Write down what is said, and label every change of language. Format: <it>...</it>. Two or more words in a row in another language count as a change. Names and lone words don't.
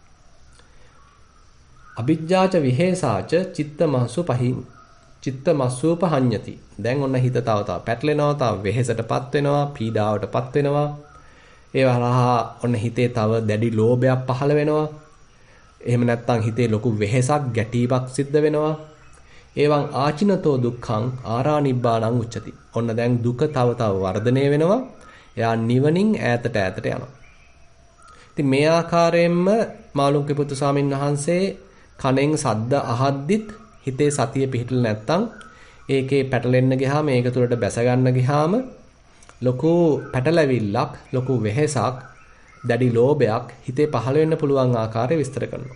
<pi>අභිජ්ජාච විහෙසාච චිත්තමස්සූපහඤ්ඤති.</pi> <si>දැන් ඔන්න හිත තව පැටලෙනවා, තව වෙහෙසටපත් වෙනවා, පීඩාවටපත් වෙනවා. ඒ වහරහා ඔන්න හිතේ තව දැඩි ලෝභයක් පහළ වෙනවා. එහෙම නැත්නම් හිතේ ලොකු වෙහෙසක්, ගැටීමක් සිද්ධ වෙනවා.</si> <pi>එවං ආචිනතෝ දුක්ඛං ආරානිබ්බාණං උච්චති.</pi> <si>ඔන්න දැන් දුක තව වර්ධනය වෙනවා. එයා නිවනින් ඈතට යනවා. ඉතින් මේ ආකාරයෙන්ම මාළුන්ගේ පුත්තු ස්වාමීන් වහන්සේ කණෙන් සද්ද අහද්දිත් හිතේ සතිය පිහිටල නැත්තම් ඒකේ පැටලෙන්න ගියාම ඒක තුළට බැස ගන්න ගියාම ලොකු පැටලවිල්ලක්, ලොකු වෙහෙසක්, දැඩි ලෝභයක් හිතේ පහළ වෙන්න පුළුවන් ආකාරය විස්තර කරනවා.</si>